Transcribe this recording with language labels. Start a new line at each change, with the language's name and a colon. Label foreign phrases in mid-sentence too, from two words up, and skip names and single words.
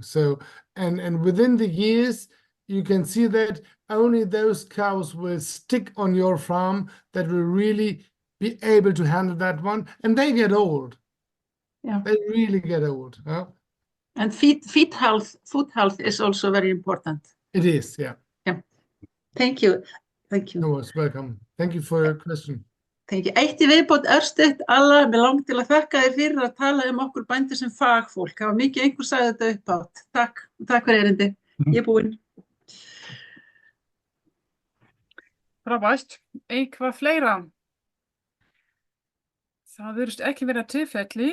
English: So and within the years, you can see that only those cows will stick on your farm that will really be able to handle that one, and they get old. Yeah, they really get old. And food health is also very important. It is, yeah. Yeah. Thank you. You're most welcome. Thank you for your question. Thank you.
Icelandic: Eitt í viðbót örstutt, Alla, mig langt til að þakka þér fyrir að tala okkur bændur sem fagfólk. Það var mikið einhver sagði þetta uppátt. Takk fyrir erindi. Ég búinn. Frábært. Eitthvað fleira? Það virðist ekki vera tilfelli.